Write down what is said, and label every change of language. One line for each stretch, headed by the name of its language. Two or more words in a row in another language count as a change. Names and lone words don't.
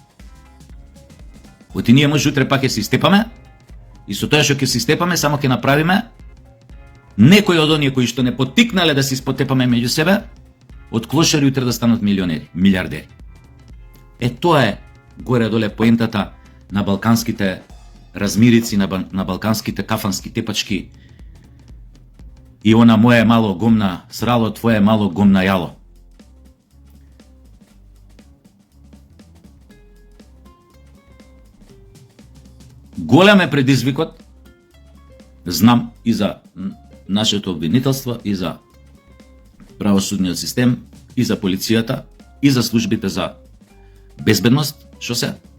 Macedonian: Оти ние може утре пак ќе се истепаме и со тоа што ќе се истепаме само ќе направиме некои од оние кои што не потикнале да се испотепаме меѓу себе, од клошари утре да станат милионери, милиардери. Тоа е горе-доле поентата на балканските размирици, на балканските кафански тепачки и она
Serbian: моje malo gumna sralo, tvoje malo gumna jalo.
Macedonian: Голем е предизвикот, знам, и за нашето обвинителство, и за правосудниот систем, и за полицијата, и за службите за безбедност, што се?